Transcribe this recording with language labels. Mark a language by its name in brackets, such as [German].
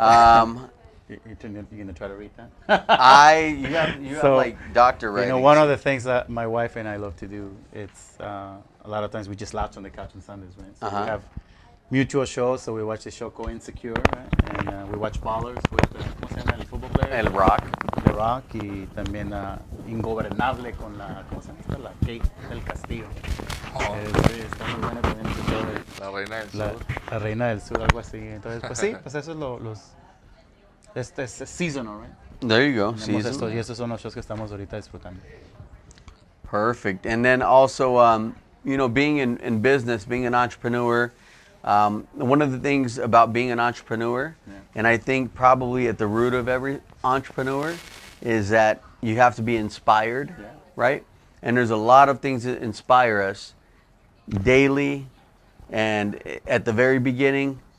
[English] You're gonna try to read that? You have So, like doctor writing. One of the things that my wife and I love to do, it's a lot of times we just lounge on the couch on Sundays, right? So Uh-huh. we have mutual shows, so we watch the show called Insecure, right? And we watch Ballers with, [Spanish] ¿cómo se llama el [English] fútbol player? [Spanish] El Rock. The Rock, y también Ingobernable con la, ¿cómo se llama esta? La Kate del Castillo. Oh, Está muy buena también ese show de la reina del la, sur. la Reina del Sur, algo así. Entonces, pues sí, pues eso es este es seasonal, right? [English] There you go. [Spanish] Tenemos [English] Season. [Spanish] estos, y estos son los shows que estamos ahorita disfrutando. [English] Perfect. And then also, being in business, being an entrepreneur, one of the things about being an entrepreneur, and I think probably at the root of every entrepreneur, is that you have to be inspired, right? And there's a lot of things that inspire us daily and at the very beginning.